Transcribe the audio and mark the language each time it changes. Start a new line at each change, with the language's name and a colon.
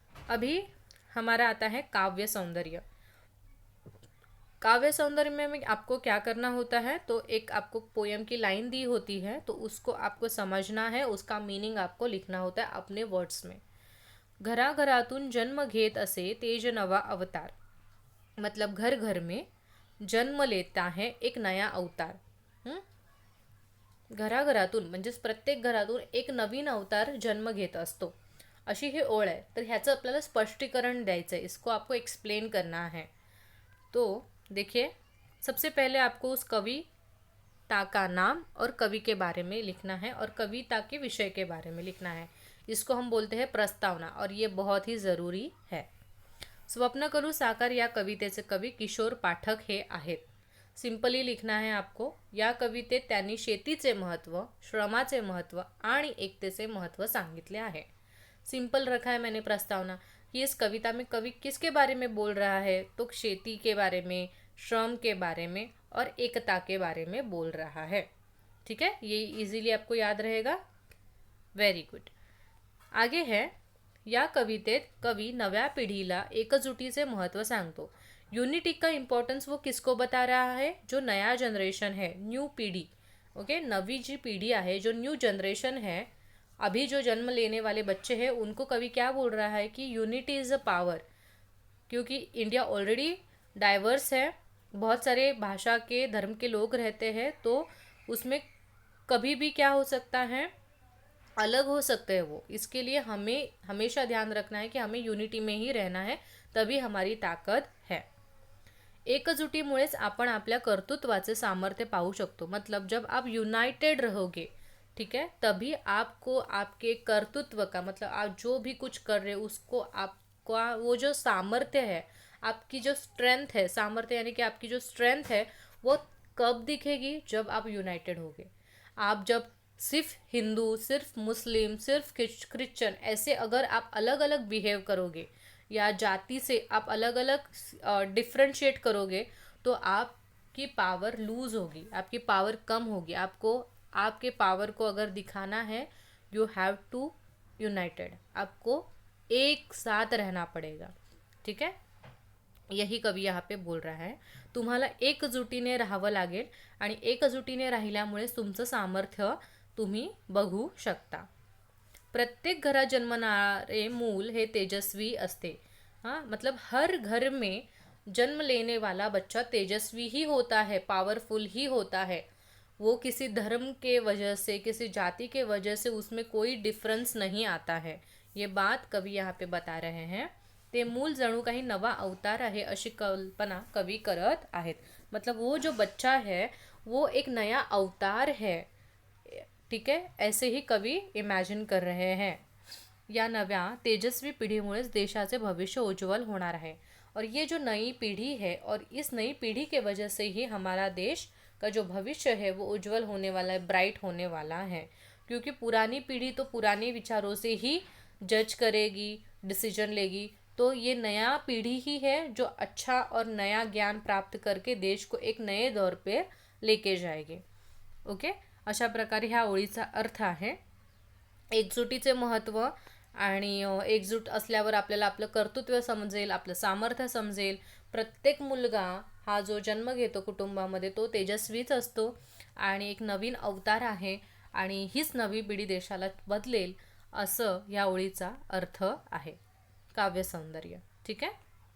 Hindi: अभी हमारा आता है काव्य सौंदर्य. काव्य सौंदर्य में आपको क्या करना होता है, तो एक आपको पोयम की लाइन दी होती है, तो उसको आपको समझना है, उसका मीनिंग आपको लिखना होता है अपने वर्ड्स में.
Marathi: घराघरातून जन्म घेत असे तेज नवा अवतार,
Hindi: मतलब घर घर में जन्म लेता है एक नया अवतार.
Marathi: घराघरातून म्हणजेच प्रत्येक घरातून एक नवीन अवतार जन्म घेत असतो, अशी ही ओळ आहे. तर ह्याचं आपल्याला स्पष्टीकरण द्यायचं है,
Hindi: इसको आपको एक्सप्लेन करना है. तो देखिए, सबसे पहले आपको उस कविता का नाम और कवि के बारे में लिखना है, और कविता के विषय के बारे में लिखना है. इसको हम बोलते हैं प्रस्तावना, और ये बहुत ही ज़रूरी है.
Marathi: स्वप्नकरू साकार या कवितेचे कवी किशोर पाठक हे आहेत.
Hindi: सिंपली लिखना है आपको.
Marathi: या कवितेत त्यांनी शेतीचे महत्त्व, श्रमाचे महत्त्व आणि एकतेचे महत्त्व सांगितले आहे.
Hindi: सिंपल रखा है मैंने प्रस्तावना, कि इस कविता में कवि किसके बारे में बोल रहा है, तो खेती के बारे में, श्रम के बारे में और एकता के बारे में बोल रहा है. ठीक है, ये इजीली आपको याद रहेगा. Very good.
Marathi: आगे है, या कवितेत कवी नव्या पिढीला एकजुटीचे महत्त्व सांगतो.
Hindi: यूनिटी का इम्पोर्टेंस वो किसको बता रहा है? जो नया जनरेशन है, न्यू पीढ़ी. ओके, नवी जी पीढ़ी है, जो न्यू जनरेशन है, अभी जो जन्म लेने वाले बच्चे हैं, उनको कवि क्या बोल रहा है कि
English: Unity is a power.
Hindi: क्योंकि इंडिया ऑलरेडी डाइवर्स है, बहुत सारे भाषा के धर्म के लोग रहते हैं, तो उसमें कभी भी क्या हो सकता है, अलग हो सकते हैं वो. इसके लिए हमें हमेशा ध्यान रखना है कि हमें यूनिटी में ही रहना है, तभी हमारी ताकद है.
Marathi: एकजुटीमुळेच आपण आपल्या कर्तृत्वाचे सामर्थ्य पाहू शकतो.
Hindi: मतलब जब आप यूनाइटेड रहोगे, ठीक है, तभी आपको आपके कर्तृत्व का, मतलब आप जो भी कुछ कर रहे हो उसको आपका वो जो सामर्थ्य है, आपकी जो स्ट्रेंथ है, सामर्थ्य यानी कि आपकी जो स्ट्रेंथ है, वो कब दिखेगी? जब आप यूनाइटेड होगे. आप जब सिर्फ हिंदू, सिर्फ मुस्लिम, सिर्फ क्रिश्चियन ऐसे अगर आप अलग अलग बिहेव करोगे, या जाति से आप अलग अलग डिफ्रेंशिएट करोगे, तो आपकी पावर लूज होगी, आपकी पावर कम होगी. आपको आपके पावर को अगर दिखाना है,
English: you have to united,
Hindi: आपको एक साथ रहना पड़ेगा. ठीक है, यही कवी यहाँ पे बोल रहा है.
Marathi: तुम्हाला एकजुटीने राहावं लागेल, आणि एकजुटीने राहिल्यामुळे तुमचं सामर्थ्य तुम्ही बघू शकता. प्रत्येक घरात जन्मणारे मूल हे तेजस्वी असते.
Hindi: हाँ, मतलब हर घर में जन्म लेने वाला बच्चा तेजस्वी ही होता है, पावरफुल ही होता है. वो किसी धर्म के वजह से, किसी जाति के वजह से उसमें कोई डिफरेंस नहीं आता है. ये बात कवी यहाँ पे बता रहे हैं.
Marathi: ते मूल जणू काही नवा अवतार आहे अशी कल्पना कवी करत आहेत.
Hindi: मतलब वो जो बच्चा है वो एक नया अवतार है. ठीक है, ऐसे ही कवी इमॅजिन कर रहे हैं.
Marathi: या नव्या तेजस्वी पिढीमुळेच देशाचे भविष्य उज्जवल होणार है.
Hindi: और ये जो नई पीढ़ी है, और इस नई पीढ़ी के वजह से ही हमारा देश का जो भविष्य है वो उज्जवल होने वाला है, ब्राइट होने वाला है. क्योंकि पुरानी पीढ़ी तो पुराने विचारों से ही जज करेगी, डिसीजन लेगी. तो ये नया पीढ़ी ही है जो अच्छा और नया ज्ञान प्राप्त करके देश को एक नए दौर पे लेके जाएगी.
Marathi: ओके, अशा प्रकारे ह्या ओळीचा अर्थ आहे. एकजुटीचे महत्त्व, आणि एकजूट असल्यावर आपल्याला आपलं कर्तृत्व समजेल, आपलं सामर्थ्य समजेल. प्रत्येक मुलगा हा जो जन्म घेतो कुटुंबामध्ये तो तेजस्वीच असतो, आणि एक नवीन अवतार आहे, आणि हीच नवी पिढी देशाला बदलेल, असं ह्या ओळीचा अर्थ आहे. काव्य सौंदर्य. ठीक आहे.